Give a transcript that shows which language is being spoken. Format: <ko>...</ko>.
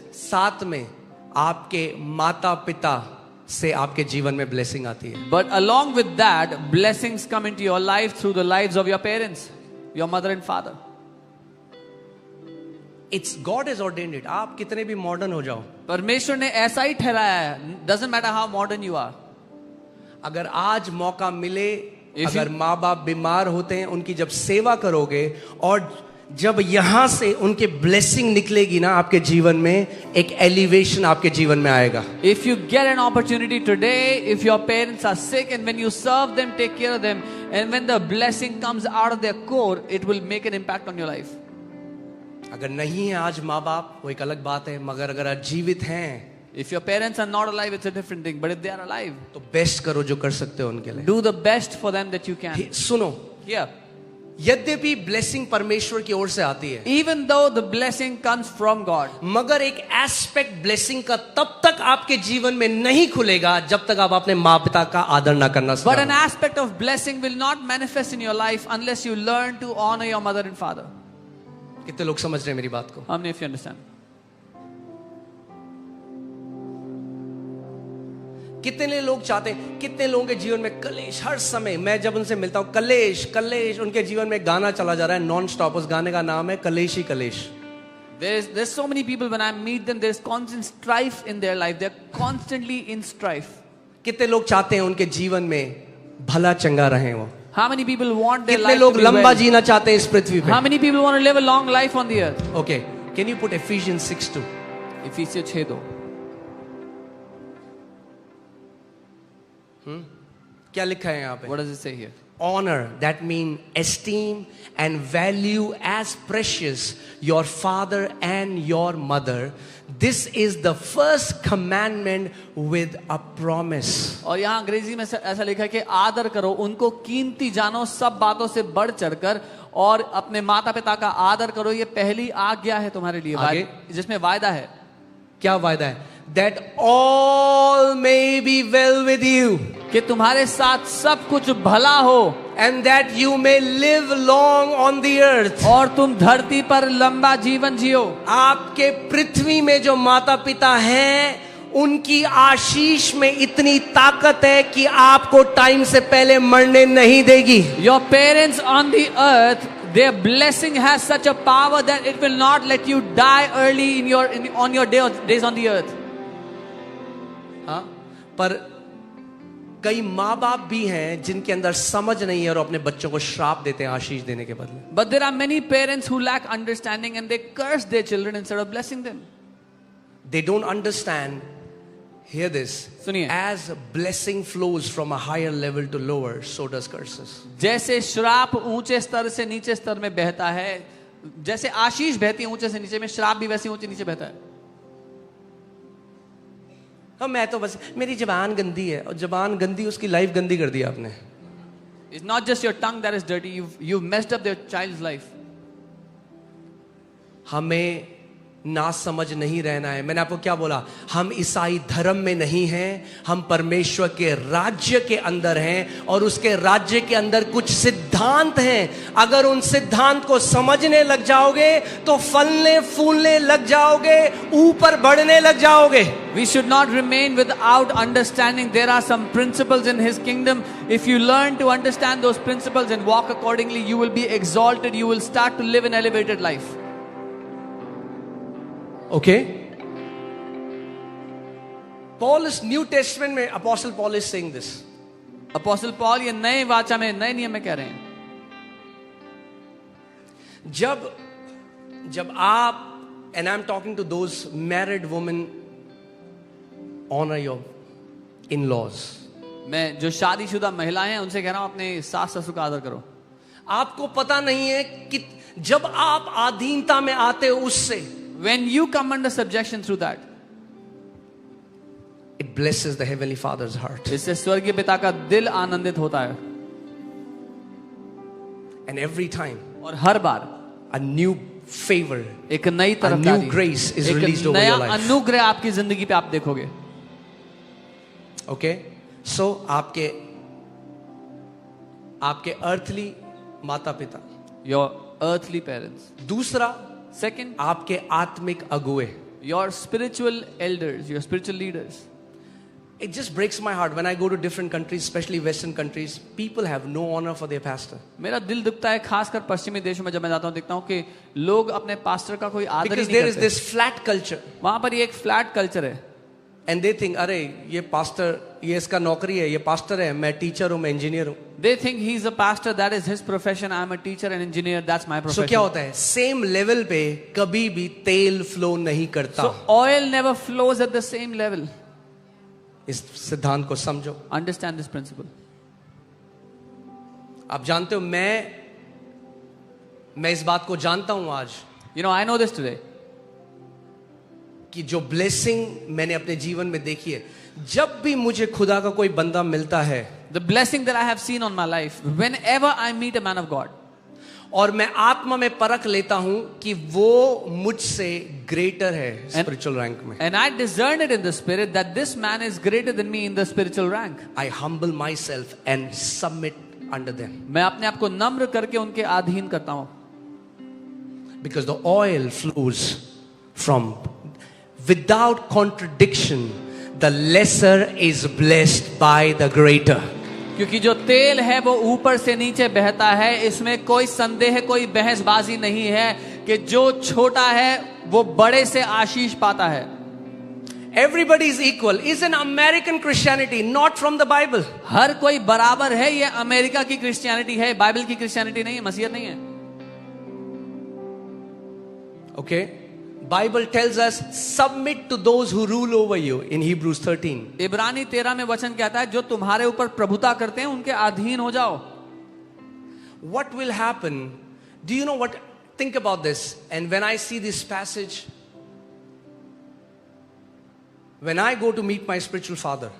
<hi>साथ में आपके माता पिता से आपके जीवन में ब्लेसिंग आती है.</hi> <en>But along with that, blessings come into your life through the lives of your parents, your mother and father. It's God has ordained it.</en> <hi>आप कितने भी मॉडर्न हो जाओ, परमेश्वर ने ऐसा ही ठहराया है.</hi> <en>Doesn't matter how modern you are.</en> <hi>अगर आज मौका मिले,</hi> <en>If</en> <hi>अगर माँ बाप बीमार होते हैं, उनकी जब सेवा करोगे और जब यहां से उनके ब्लेसिंग निकलेगी ना आपके जीवन में, एक एलिवेशन आपके जीवन में आएगा.</hi> <en>If you get an opportunity today, if your parents are sick and when you serve them, take care of them, and when the blessing comes out of their core, it will make an impact on your life.</en> <hi>अगर नहीं है आज माँ बाप, वो एक अलग बात है, मगर अगर आज जीवित हैं,</hi> <en>If your parents are not alive, it's a different thing. But if they are alive,</en> <hi>तो बेस्ट करो जो कर सकते हो उनके लिए.</hi> <en>do the best for them that you can.</en> <hi>सुनो,</hi> <en>Yeah.</en> <hi>यद्यपि ब्लेसिंग परमेश्वर की ओर से आती है,</hi> <en>Even though the blessing comes from God,</en> <hi>मगर एक एस्पेक्ट ब्लेसिंग का तब तक आपके जीवन में नहीं खुलेगा जब तक आप अपने माँ पिता का आदर ना करना</hi> <en>but an</en> <hi>सीखो.</hi> <en>aspect of blessing will not manifest in your life unless you learn to honor your mother and father.</en> <hi>कितने लोग समझ रहे हैं मेरी बात को?</hi> <en>How many of you understand?</en> <hi>कितने लोग चाहते हैं, कितने लोगों के जीवन में कलेश हर समय. मैं जब उनसे मिलता हूं, कलेश कलेश. उनके जीवन में गाना चला जा रहा है नॉन स्टॉप. उस गाने का नाम है कलेश ही कलेश.</hi> <en>There's so many people when I meet them, there's constant strife in their life. They're constantly in strife.</en> <hi>कितने लोग चाहते हैं उनके जीवन में भला चंगा रहे वो?</hi> <en>How many people want their</en> <hi>कितने</hi> <en>life to</en> <hi>लोग</hi> <en>be</en> <hi>लंबा</hi> <en>well?</en> <hi>जीना चाहते हैं इस पृथ्वी पे?</hi> <en>How many people want to live a long life on the earth? Okay, can you put Ephesians 6:2? Ephesians 6:2.</en> <hi>क्या लिखा है यहाँ पे?</hi> <en>What does it say here? Honor, that means esteem and value as precious your father and your mother. This is the first commandment with a promise.</en> <hi>और यहाँ अंग्रेजी में ऐसा लिखा है कि आदर करो, उनको कीमती जानो सब बातों से बढ़ चढ़कर, और अपने माता पिता का आदर करो. ये पहली आज्ञा है तुम्हारे लिए, आगे? जिसमें वायदा है. क्या वायदा है?</hi> <en>That all may be well with you.</en> <hi>कि तुम्हारे साथ सब कुछ भला हो.</hi> <en>And that you may live long on the earth.</en> <hi>और तुम धरती पर लंबा जीवन जियो. आपके पृथ्वी में जो माता पिता हैं, उनकी आशीष में इतनी ताकत है कि आपको टाइम से पहले मरने नहीं देगी.</hi> <en>Your parents on the earth, their blessing has such a power that it will not let you die early on your days on the earth.</en> <hi>हाँ, पर कई माँ बाप भी हैं जिनके अंदर समझ नहीं है और अपने बच्चों को श्राप देते हैं आशीष देने के बदले.</hi> <en>But there are many parents who lack understanding and they curse their children instead of blessing them. They don't understand. Hear this.</en> <hi>सुनिए.</hi> <en>As blessing flows from a higher level to lower, so does curses.</en> <hi>जैसे श्राप ऊंचे स्तर से नीचे स्तर में बहता है, जैसे आशीष बहती है ऊंचे से नीचे में, श्राप भी वैसे ऊंचे नीचे बहता है. मैं तो बस, मेरी जबान गंदी है, और जबान गंदी, उसकी लाइफ गंदी कर दी आपने.</hi> <en>It's not just your tongue that is dirty, you've messed up their child's life.</en> <hi>हमें ना समझ नहीं रहना है. मैंने आपको क्या बोला? हम ईसाई धर्म में नहीं हैं, हम परमेश्वर के राज्य के अंदर हैं, और उसके राज्य के अंदर कुछ सिद्धांत सिद्धांत हैं, अगर उन सिद्धांत को समझने लग जाओगे तो फलने फूलने लग जाओगे, ऊपर बढ़ने लग जाओगे.</hi> <en>We should not remain without understanding. There are some principles in His kingdom. If you learn to understand those principles and walk accordingly, you will be exalted. You will start to live an elevated life. Okay? Paul is New Testament में Apostle Paul is saying this.</en> <hi>Apostle Paul ये नए वाचा में, नए नियम में कह रहे हैं. जब आप,</hi> <en>and I'm talking to those married women, honor your in-laws.</en> <hi>मैं जो शादीशुदा महिलाएं हैं उनसे कह रहा हूं अपने सास ससुर का आदर करो. आपको पता नहीं है कि जब आप अधीनता में आते हो उससे,</hi> <en>When you come under subjection through that, it blesses the heavenly Father's heart.</en> <hi>इससे स्वर्गीय पिता का दिल आनंदित होता है.</hi> <en>And every time</en> <hi>और हर बार</hi> <en>a new favor,</en> <hi>एक नई</hi> <en>a</en> <hi>तरफदारी,</hi> <en>new grace is</en> <hi>एक</hi> <en>released over</en> <hi>नया</hi> <en>your life.</en> <hi>अनुग्रह आपकी जिंदगी पे आप देखोगे.</hi> <en>Okay?</en> <hi>So आपके earthly माता पिता.</hi> <en>Your earthly parents.</en> <hi>दूसरा,</hi> <en>Second,</en> <hi>आपके आत्मिक अगुए.</hi> <en>your spiritual elders, your spiritual leaders. It just breaks my heart when I go to different countries, especially Western countries. People have no honor for their pastor.</en> <hi>मेरा दिल दुखता है खासकर पश्चिमी देशों में जब मैं जाता हूँ, देखता हूँ कि लोग अपने पास्टर का कोई आदर ही</hi> <en>Because</en> <hi>नहीं</hi> <en>there is</en> <hi>करते.</hi> <en>this flat culture.</en> <hi>वहां पर ये एक फ्लैट कल्चर है.</hi> <en>And they think,</en> <hi>अरे ये pastor, ये इसका नौकरी है, ये pastor है, मैं teacher हूँ, मैं engineer हूँ.</hi> <en>They think he's a pastor, that is his profession. I'm a teacher and engineer, that's my profession.</en> <hi>So क्या होता है?</hi> <en>Same level</en> <hi>पे कभी भी तेल flow नहीं करता.</hi> <en>So oil never flows at the same level.</en> <hi>इस सिद्धांत को समझो.</hi> <en>Understand this principle.</en> <hi>आप जानते हो, मैं इस बात को जानता हूं आज,</hi> <en>You know, I know this today.</en> <hi>कि जो ब्लेसिंग मैंने अपने जीवन में देखी है, जब भी मुझे खुदा का कोई बंदा मिलता है,</hi> <en>The blessing that I have seen on my life, whenever I meet a man of God,</en> <hi>और मैं आत्मा में परख लेता हूं कि वो मुझसे ग्रेटर है स्पिरिचुअल रैंक में.</hi> <en>and I discern it in the spirit that this man is greater than me in the spiritual rank. I humble myself and submit under them.</en> <hi>मैं अपने आप को नम्र करके उनके अधीन करता हूँ.</hi> <en>Because the oil flows from, without contradiction, the lesser is blessed by the greater.</en> <hi>क्योंकि जो तेल है वो ऊपर से नीचे बहता है. इसमें कोई संदेह, कोई बहसबाजी नहीं है कि जो छोटा है वो बड़े से आशीष पाता है.</hi> <en>Everybody is equal. Is an American Christianity, not from the Bible.</en> <hi>हर कोई बराबर है. ये अमेरिका की क्रिश्चियनिटी है, बाइबल की क्रिश्चियनिटी नहीं है, मसीहत नहीं है.</hi> <en>Okay? Bible tells us submit to those who rule over you in Hebrews 13.</en> <hi>इब्रानी 13 में वचन कहता है जो तुम्हारे ऊपर प्रभुता करते हैं उनके अधीन हो जाओ.</hi> <en>What will happen? Do you know what? Think about this. And when I see this passage, when I go to meet my spiritual father,</en>